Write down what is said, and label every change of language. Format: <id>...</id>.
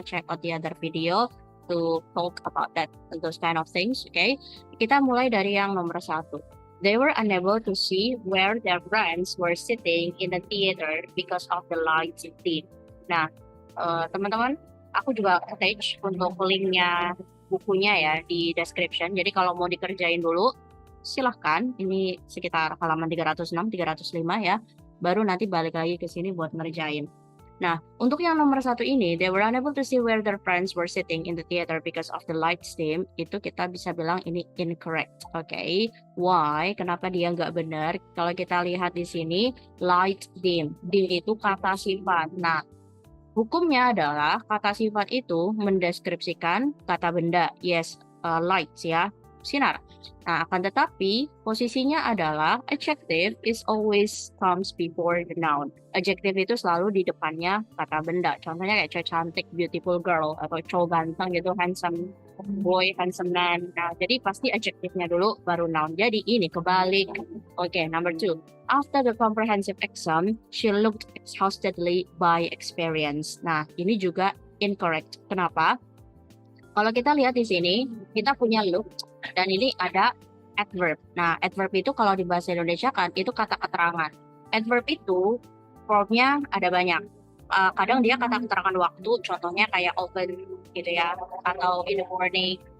<en>Check out the other video to talk about that, those kind of things.</en> <id>Okay, kita mulai dari yang nomor 1.</id> <en>They were unable to see where their friends were sitting in the theater because of the lights dim.</en> <id>Nah, teman-teman, aku juga attach untuk linknya bukunya ya di description. Jadi kalau mau dikerjain dulu, silahkan. Ini sekitar halaman 306, 305 ya. Baru nanti balik lagi ke sini buat ngerjain. Nah, untuk yang nomor 1 ini,</id> <en>they were unable to see where their friends were sitting in the theater because of the lights dim.</en> <id>Itu kita bisa bilang ini incorrect. Oke, why? Kenapa dia nggak benar? Kalau kita lihat di sini, light dim. Dim itu kata sifat. Nah, hukumnya adalah kata sifat itu mendeskripsikan kata benda.</id> <en>Yes, lights</en> <id>ya, sinar. Nah, akan tetapi posisinya adalah</id> <en>adjective is always comes before the noun.</en> <id>Adjective itu selalu di depannya kata benda. Contohnya kayak cowok cantik,</id> <en>beautiful girl,</en> <id>atau cowok ganteng gitu,</id> <en>handsome boy, handsome man.</en> <id>Nah, jadi pasti adjective-nya dulu baru noun. Jadi ini kebalik.</id> <en>Oke, number 2. After the comprehensive exam, she looked exhaustedly by experience.</en> <id>Nah, ini juga incorrect. Kenapa? Kalau kita lihat di sini, kita punya look dan ini ada adverb. Nah, adverb itu kalau di bahasa Indonesia kan itu kata keterangan. Adverb itu formnya ada banyak. Kadang dia kata keterangan waktu, contohnya kayak often gitu ya, atau</id> <en>in the morning.</en>